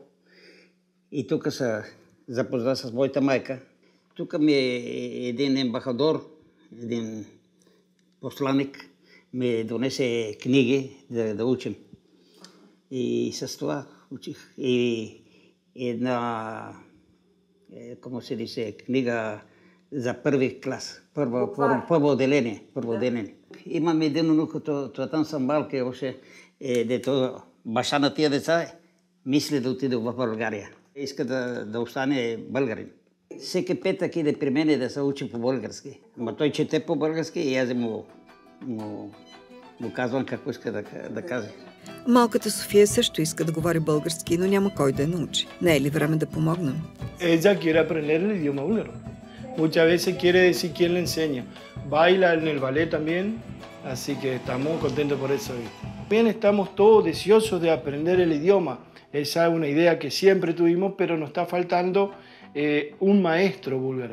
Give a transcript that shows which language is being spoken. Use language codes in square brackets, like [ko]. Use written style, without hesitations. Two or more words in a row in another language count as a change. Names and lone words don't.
[bg] И тук се запозна с моята майка. Тук ми е един ембахадор, един посланик, ми донесе книги да учим. И с това учих. И една, [es] como se dice, [bg] книга за първи клас, първо отделение. Имам един внук, това там съм малка, още дето баща на тия деца мисли да отиде в България. Иска да остане българин. Всеки петък иде при мене да се учи по български. Ама той чете по български и аз му казвам какво иска да каже. Малката София също иска да говори български, но няма кой да я научи. Не е ли време да помогнем? [es] Ella quiere aprender el idioma búlgaro. Muchas veces quiere decir quién le enseña. Baila en el ballet también, así que estamos contentos por eso. También estamos todos deseosos de aprender el idioma. Esa es una idea que siempre tuvimos, pero nos está faltando un maestro búlgaro.